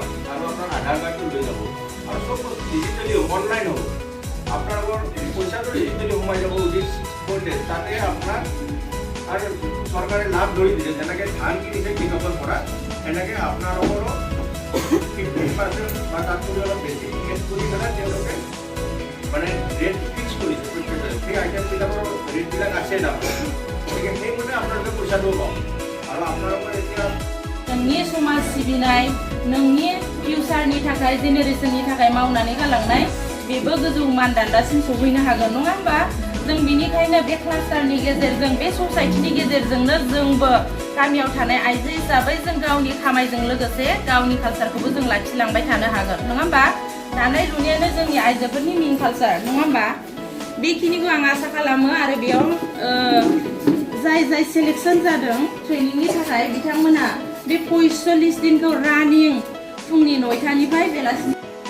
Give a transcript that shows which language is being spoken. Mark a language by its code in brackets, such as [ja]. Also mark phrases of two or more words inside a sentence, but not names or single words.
[as] আৰু আপোনাৰ আধাৰ কাৰ্ডটো লৈ যাব আৰু চব বস্তু ডিজিটেলি অনলাইন হ'ব আপোনালোকৰ পইচাটো ডিজিটেলি সোমাই যাব [en] within 6 days [as] তাতে আপোনাক আৰু চৰকাৰে লাভ ধৰি দিছে যেনেকৈ ধান কিনিছে কৃষকৰ পৰা সেনেকৈ আপোনালোকৰো 50% বা তাতকৈ অলপ বেছি ইনভেষ্ট কৰি পেলাই তেওঁলোকে মানে ৰেট ফিক্স কৰিছে সেই আইটেমবিলাকৰ ৰেটবিলাক আছে দাম গতিকে সেইমতে আপোনালোকে পইচাটো পাব আৰু আপোনালোকৰ এতিয়া [brx] नोंनि समाज सिबिनाय नोंनि फिउचारनि थाखाय जेनेरेशननि थाखाय मावनानै गालांनाय बेबो गोजौ मानदान्दासिम सौहैनो हागोन नङा होमबा जों बेनिखायनो बे क्लास्टारनि गेजेरजों बे ससाइटिनि गेजेरजोंनो जोंबो गामियाव थानाय आइजो हिसाबै जों गावनि खामायजों लोगोसे गावनि कालचारखौबो जों लाखिलांबाय थानो हागोन नङा होमबा दानाय लुनायानो जोंनि आइजोफोरनि मेन कालचार नङा होमबा बेखिनिखौ आं आसा खालामो आरो बेयाव जाय सेलेक्शन जादों ट्रेनिंनि थाखाय बिथांमोना बे 45 दिनखौ रानिं फुंनि 9टानिफ्राय बेलासिनि